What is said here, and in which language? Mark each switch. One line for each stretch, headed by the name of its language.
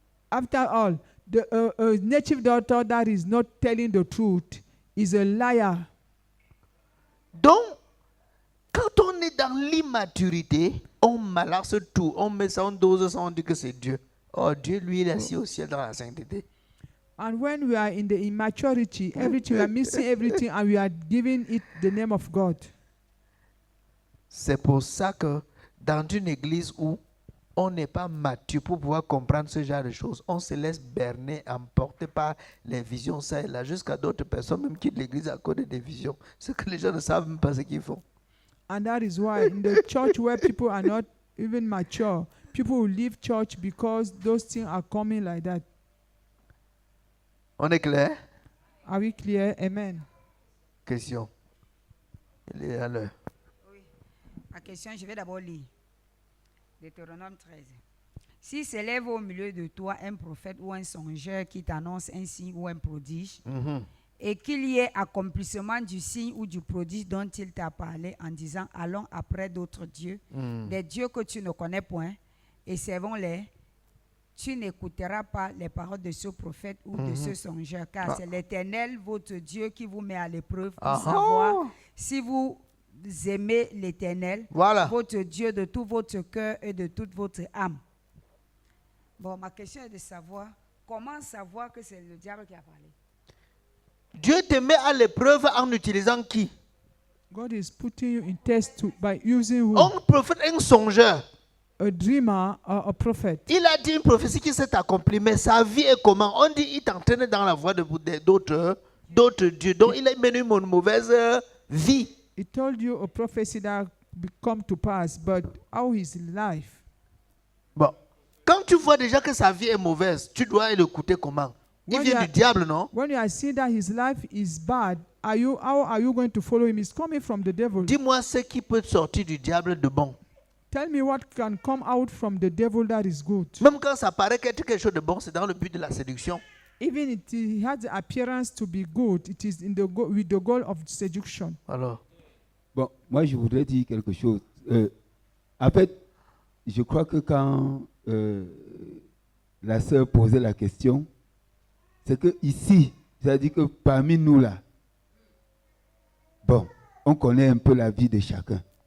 English: After all, a native doctor that is not telling the truth is a liar.
French: Donc, quand on est dans l'immaturité, on malaxe tout, on met ça en dose, ça on dit que c'est Dieu. Oh, Dieu, lui, il est assis au ciel dans la sainteté.
English: And when we are in the immaturity, everything we are missing everything, and we are giving it the name of God.
French: C'est pour ça que dans une église où on n'est pas mature pour pouvoir comprendre ce genre de choses, on se laisse berner, emporter par les visions, ça et là, jusqu'à d'autres personnes même quittent l'église à cause des visions. C'est que les gens ne savent même pas ce qu'ils font.
English: And that is why in the church where people are not even mature, people will leave church because those things are coming like that.
French: On est clair?
English: Are we clear? Amen.
French: Question. Il est à l'heure. La question, je vais d'abord lire. Deutéronome 13. Si s'élève au milieu de toi un prophète ou un songeur qui t'annonce un signe ou un prodige, et qu'il y ait accomplissement du signe ou du prodige dont il t'a parlé en disant allons après d'autres dieux, des dieux que tu ne connais point, et servons-les, tu n'écouteras pas les paroles de ce prophète ou de ce songeur, car c'est l'Éternel, votre Dieu, qui vous met à l'épreuve pour savoir si vous aimez l'Éternel, Voilà. votre Dieu, de tout votre cœur et de toute votre âme. Bon, ma question est de savoir, comment savoir que c'est le diable qui a parlé? Dieu te met à l'épreuve en utilisant qui?
English: God is putting you in test by using who?
French: Un prophète, un songeur.
English: A dreamer or a prophet.
French: Il a dit une prophétie qui s'est accomplie, mais sa vie est comment? On dit il t'entraîne dans la voie d'autres dieux. Donc il a mené une mauvaise vie.
English: He told you a prophecy that will come to pass, but how is life?
French: Bon, quand tu vois déjà que sa vie est mauvaise, tu dois l'écouter comment? Il vient du diable, non?
English: When you are seeing that his life is bad, how are you going to follow him? It's coming from the devil.
French: Dis-moi ce qui peut sortir du diable de bon.
English: Tell me what can come out from the devil that is good.
French: Même quand ça paraît qu'être quelque chose de bon, c'est dans le but de la séduction.
English: Even if it has the appearance to be good, it is in the with the goal of seduction.
French: Alors, Bon, moi je voudrais dire quelque chose. En fait, je crois que quand la sœur posait la question, c'est que ici, c'est-à-dire que parmi nous là, bon, on connaît un peu la vie de chacun.